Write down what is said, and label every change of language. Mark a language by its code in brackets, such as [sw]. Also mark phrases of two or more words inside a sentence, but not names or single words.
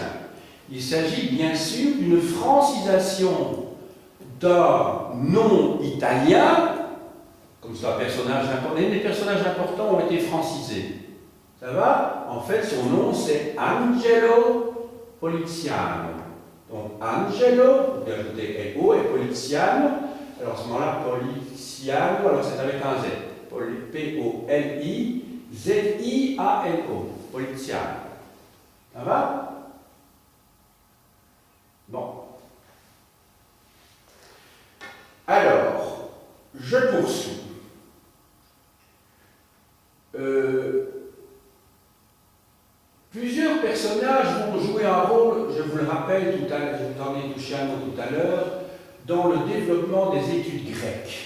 [fr] Il s'agit bien sûr d'une francisation d'un nom italien, comme c'est un personnage important. Les personnages importants ont été francisés. Ça va? En fait, son nom c'est Angelo Poliziano. Donc Angelo, vous pouvez ajouter LO, et Poliziano. Alors à ce moment-là, Poliziano, alors c'est avec un Z. P-O-L-I-Z-I-A-N-O. Poliziano. Ça va? Bon. Alors, je poursuis. Plusieurs personnages vont jouer un rôle, je vous le rappelle, je vous en ai touché un mot tout à l'heure, dans le développement des études grecques.